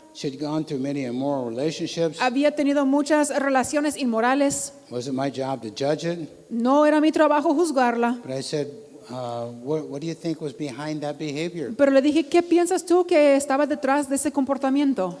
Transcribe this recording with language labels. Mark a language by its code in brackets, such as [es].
[en] She'd gone through many immoral relationships. [es] había tenido muchas relaciones inmorales. [en] Wasn't my job to judge it, [es] No era mi trabajo juzgarla, [en] but I said, what do you think was behind that behavior? [es] pero le dije, ¿qué piensas tú que estaba detrás de ese comportamiento?